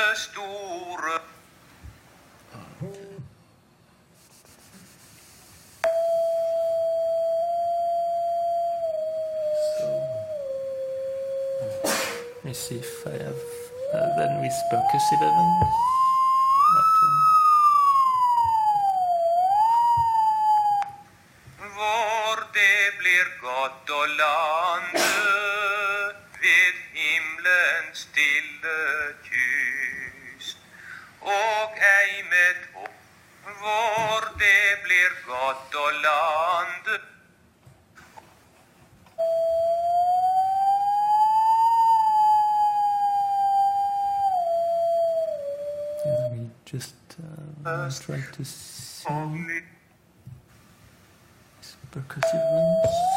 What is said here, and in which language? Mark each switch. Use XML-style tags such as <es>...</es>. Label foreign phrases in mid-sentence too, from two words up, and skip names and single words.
<en>store. Let me see if I have then with percussive elements.</en> <no>Hvor det blir godt og lande ved himmelens stille kyst, og ei med topp, hvor det blir godt og lande.</no> <en>Let me just try to see percussive ones.</en>